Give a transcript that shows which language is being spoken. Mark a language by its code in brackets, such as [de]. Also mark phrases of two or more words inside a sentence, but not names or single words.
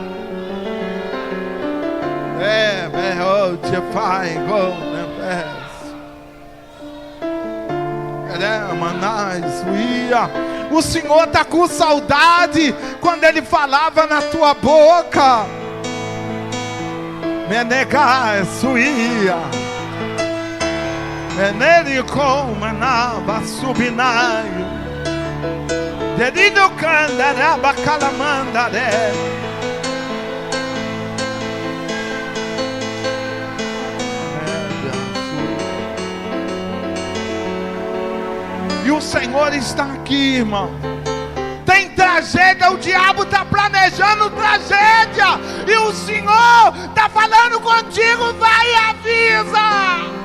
[pt] O Senhor está com saudade quando Ele falava na tua boca. Menegar suia, menerico manava subinaio, dedido candaraba calamandare. E o Senhor está aqui, irmão. Tem tragédia, o diabo está planejando tragédia, e o Senhor está falando contigo: vai e avisa.